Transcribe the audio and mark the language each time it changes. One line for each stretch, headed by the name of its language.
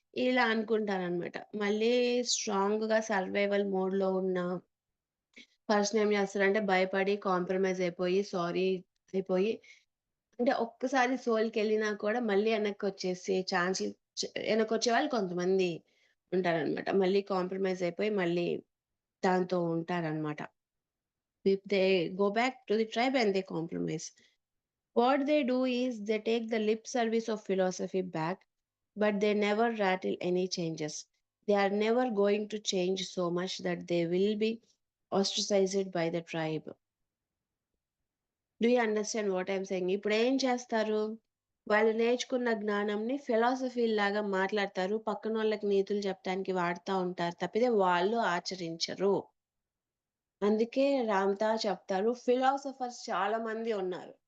Telugu: ఇలా అనుకుంటారనమాట. మళ్ళీ స్ట్రాంగ్‌గా సర్వైవల్ మోడ్‌లో ఉన్న పర్సన్ ఏం చేస్తారంటే భయపడి కాంప్రమైజ్ అయిపోయి, సారీ అయిపోయి అంటే ఒక్కసారి సోల్‌కెళ్ళినా కూడా మళ్ళీ ఎనక్కొచ్చేసే ఛాన్సులు ఎనకొచ్చేవాళ్ళు కొంతమంది ఉంటారనమాట. మళ్ళీ కాంప్రమైజ్ అయిపోయి మళ్ళీ దాంతో ఉంటారనమాట.
English: If they go back to the tribe and they compromise. What they do is they take the lip service of philosophy back, but they never rattle any changes. They are never going to change so much that they will be ostracized by the tribe. Do you understand what I am saying?
Telugu: ఇప్పుడేం చేస్తారు? వాళ్ళు నేర్చుకున్న జ్ఞానంని ఫిలాసఫీ‌ల్లాగా మాట్లాడతారు. పక్కనోళ్ళకి నీతులు చెప్పటానికి వాడతా ఉంటారు తప్పితే వాళ్ళు ఆచరించరు. అందుకే రామ్‌తా చెప్తారు. ఫిలాసఫర్స్ చాలా మంది ఉన్నారు.